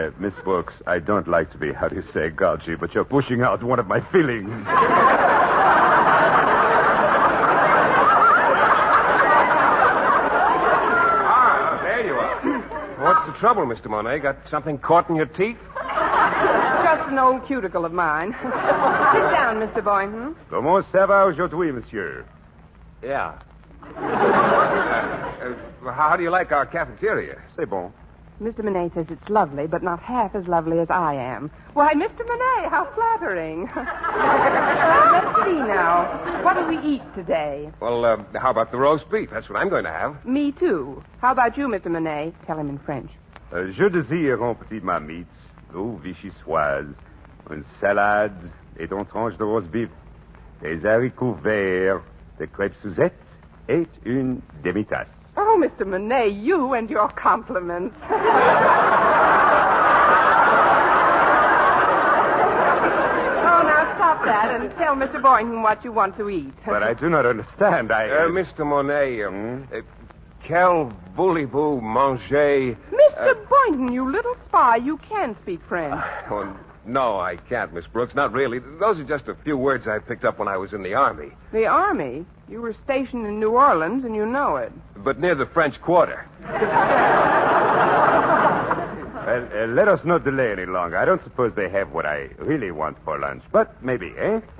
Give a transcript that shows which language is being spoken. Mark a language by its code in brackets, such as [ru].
[en] Miss Brooks, I don't like to be, how do you say, gougy, but you're pushing out one of my feelings. There you are. What's the trouble, Mr. Monet? Got something caught in your teeth? Just an old cuticle of mine. Sit down, Mr. Boynton. [fr] Comment ça va aujourd'hui, monsieur? [en] Yeah. How do you like our cafeteria? [fr] C'est bon. [en] Mr. Monet says it's lovely, but not half as lovely as I am. Why, Mr. Monet, how flattering. Let's see now. What do we eat today? Well, how about the roast beef? That's what I'm going to have. Me, too. How about you, Mr. Monet? Tell him in French. [fr] Je désire un petit marmite, eau vichyssoise, une salade et une tranche de roast beef, des haricots verts, des crêpes Suzette et une demi-tasse. [en] Oh, Mr. Monet, you and your compliments. Oh, now stop that and tell Mr. Boynton what you want to eat. But I do not understand. Mr. [fr] Monet, quel voulez-vous manger? [en] Mr. Boynton, you little spy, you can speak French. Oh, no, I can't, Miss Brooks. Not really. Those are just a few words I picked up when I was in the Army. The Army? You were stationed in New Orleans, and you know it. But near the French Quarter. Well, let us not delay any longer. I don't suppose they have what I really want for lunch. But maybe, eh?